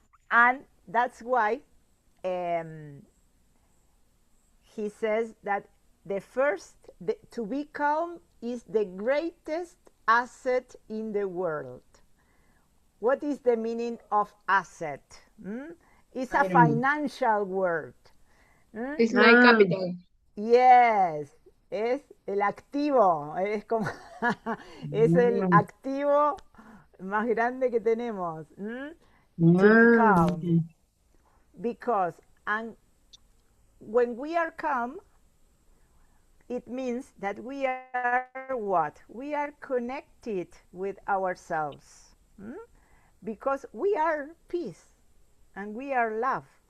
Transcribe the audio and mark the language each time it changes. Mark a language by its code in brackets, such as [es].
[en] And that's why um, he says that to be calm is the greatest asset in the world. What is the meaning of asset? It's a I don't know. financial word. Hmm? It's like Ah, capital. [es] Yes, es el activo, es como es el ah, activo más grande que tenemos. [en] To be calm, okay. because and when we are calm, it means that we are what? We are connected with ourselves. Hmm? Because we are peace and we are love.